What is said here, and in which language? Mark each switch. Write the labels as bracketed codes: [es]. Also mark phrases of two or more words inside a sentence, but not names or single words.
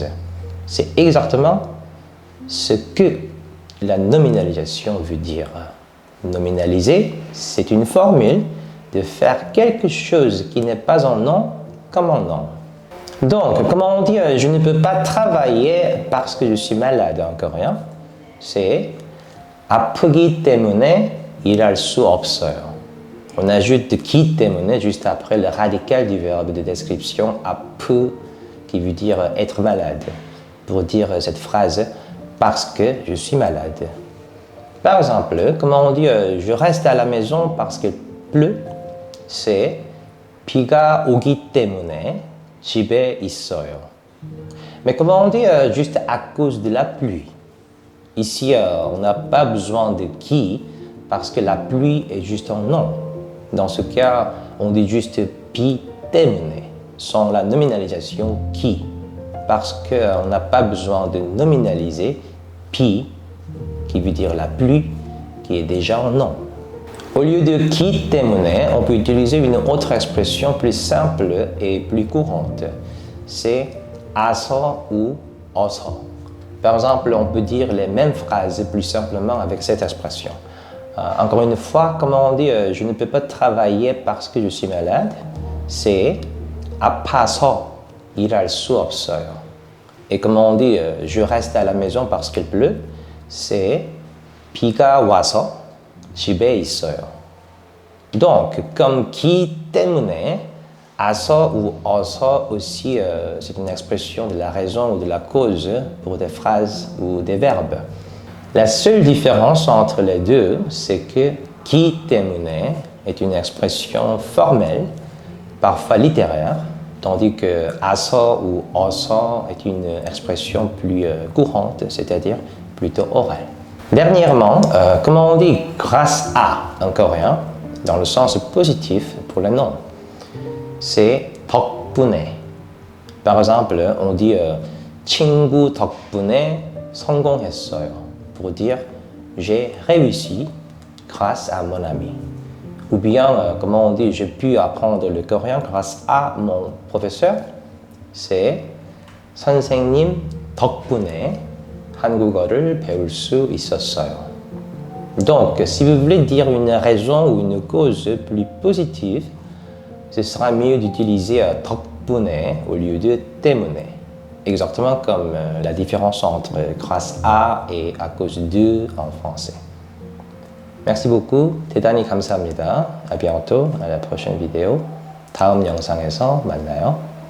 [fr] C'est exactement ce que la nominalisation veut dire. Nominaliser, c'est une formule de faire quelque chose qui n'est pas un nom comme un nom. Donc, comment on dit je ne peux pas travailler parce que je suis malade en coréen? C'est [ko] 아프기 때문에 일할 수 없어요. [fr] On ajoute [ko] 기 때문에 [fr] juste après le radical du verbe de description 아프 qui veut dire être malade pour dire cette phrase parce que je suis malade. Par exemple, comment on dit je reste à la maison parce qu'il pleut? C'est [ko] 비가 오기 때문에 집에 있어요. [fr] Mais comment on dit juste à cause de la pluie? Ici, on n'a pas besoin de qui parce que la pluie est juste un nom. Dans ce cas, on dit juste [ko] 비 때문에 [fr] sans la nominalisation qui parce qu'on n'a pas besoin de nominaliser 비 qui veut dire la pluie qui est déjà un nom. Au lieu de [ko] 기 때문에, [fr] on peut utiliser une autre expression plus simple et plus courante. C'est 아서 ou 어서. Par exemple, on peut dire les mêmes phrases plus simplement avec cette expression. Encore une fois, comment on dit je ne peux pas travailler parce que je suis malade? C'est [ko] 아파서 일할 수 없어요. [fr] Et comment on dit je reste à la maison parce qu'il pleut? C'est [ko] 비가 와서 집에 있어요. [fr] Donc, comme [ko] 기 때문에, [fr] 아서 ou 어서 aussi, c'est une expression de la raison ou de la cause pour des phrases ou des verbes. La seule différence entre les deux, c'est que [ko] 기 때문에 [fr] est une expression formelle, parfois littéraire, tandis que 아서 ou 어서 est une expression plus courante, c'est-à-dire plutôt orale. Dernièrement, comment on dit grâce à en coréen, dans le sens positif pour le nom? C'est 덕분에. Par exemple, on dit [ko] 친구 덕분에 성공했어요. [fr] Pour dire j'ai réussi grâce à mon ami. Ou bien, comment on dit j'ai pu apprendre le coréen grâce à mon professeur? C'est [ko] 선생님 덕분에 한국어를 배울 수 있었어요. [fr] Donc, si vous voulez dire une raison ou une cause plus positive, ce sera mieux d'utiliser 덕분에 au lieu de 때문에. Exactement comme la différence entre grâce à et à cause de en français. Merci beaucoup. [ko] 대단히 감사합니다. [fr] À bientôt, à la prochaine vidéo. [ko] 다음 영상에서 만나요.